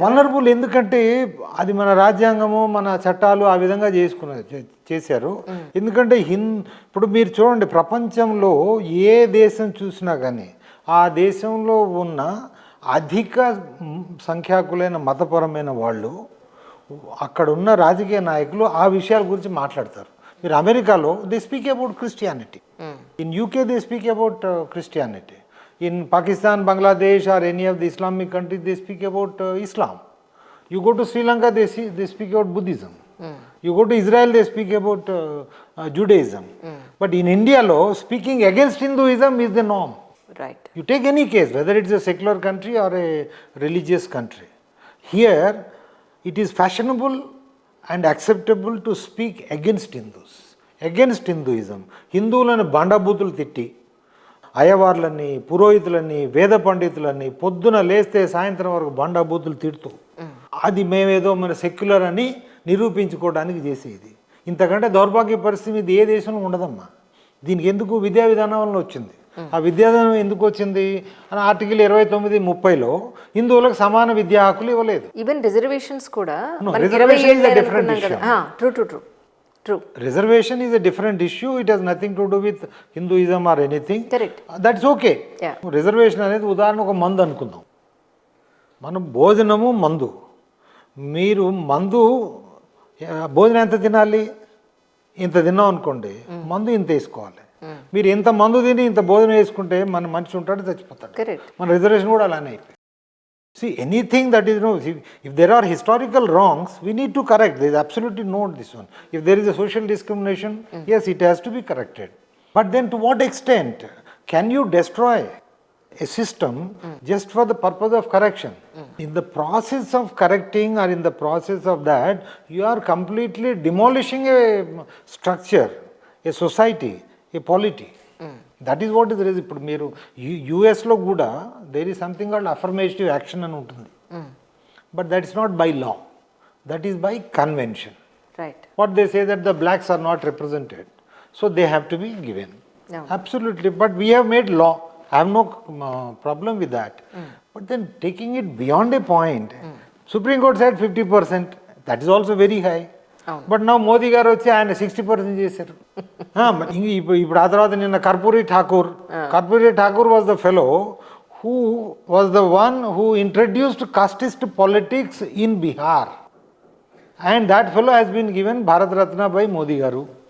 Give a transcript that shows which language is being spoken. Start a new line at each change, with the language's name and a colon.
Telugu: Vulnerable ఎందుకంటే అది మన రాజ్యాంగము, మన చట్టాలు ఆ విధంగా చేశారు. ఎందుకంటే ఇప్పుడు మీరు చూడండి, ప్రపంచంలో ఏ దేశం చూసినా కానీ ఆ దేశంలో ఉన్న అధిక సంఖ్యాకులైన మతపరమైన వాళ్ళు, అక్కడ ఉన్న రాజకీయ నాయకులు ఆ విషయాల గురించి మాట్లాడతారు. మీరు అమెరికాలో
English: They speak about Christianity, in UK they speak about Christianity, in Pakistan, Bangladesh or any of the Islamic countries they speak about Islam. You go to Sri Lanka, they speak about Buddhism. You go to Israel, they speak about Judaism. But in India law, speaking against Hinduism is the norm. Right. You take any case, whether it's a secular country or a religious country, here it is fashionable and acceptable to speak against Hindus, against Hinduism.
Telugu: హిందువులను బండబూతులు తిట్టి, అయ్యవార్లని, పురోహితులని, వేద పండితులని పొద్దున లేస్తే సాయంత్రం వరకు బండబూతులు తిడుతూ అది మేమేదో మన సెక్యులర్ అని నిరూపించుకోవడానికి చేసేది. ఇంతకంటే దౌర్భాగ్య పరిస్థితి ఇది ఏ దేశంలో ఉండదమ్మా. దీనికి ఎందుకు విద్యా విధానం వల్ల వచ్చింది. ఆ విద్యా విధానం ఎందుకు వచ్చింది అని ఆర్టికల్ 29, 30లో హిందువులకు సమాన విద్యా హక్కులు ఇవ్వలేదు. ఈవెన్ రిజర్వేషన్స్ కూడా
English: No,
Telugu: మనకి
English: reservation 27 is a different
Telugu: అనుకున్నాం కదా. True.
English: Reservation is a different issue. It has nothing to do with Hinduism or anything. Correct. That's okay. Yeah.
Telugu: Reservation అనేది ఉదాహరణ ఒక మందు అనుకుందాం. మనం భోజనము మందు. మీరు మందు భోజనం ఎంత తినాలి? ఇంత తిన్నాం అనుకోండి, మందు ఇంత వేసుకోవాలి. మీరు ఇంత మందు తిని ఇంత భోజనం వేసుకుంటే మన మనిషి ఉంటాడు, చచ్చిపోతాడు.
English: Correct.
Telugu: మన రిజర్వేషన్ కూడా అలానే అయిపోయింది.
English: See, anything that is, if there are historical wrongs, we need to correct. There is absolutely no this one. If there is a social discrimination, yes, it has to be corrected. But then to what extent can you destroy a system just for the purpose of correction? In the process of correcting or in the process of that, you are completely demolishing a structure, a society, a polity. That is what is.
Telugu: ఇప్పుడు మీరు యూఎస్లో కూడా
English: there is something called affirmative action
Telugu: అని ఉంటుంది.
English: But that is not by law, that is by convention. Right. What they say that the blacks are not represented, so they have to be given. Absolutely. But we have made law. I have no problem with that. But then taking it beyond a point, Supreme Court said 50%. That is also very high.
Telugu: But నా మోదీ గారు వచ్చి ఆయన 60% చేశారు. ఇప్పుడు ఆ తర్వాత నిన్న
English: Karpoori Thakur was the fellow who was the one who introduced casteist politics in Bihar, and that fellow has been given Bharat Ratna by Modi garu.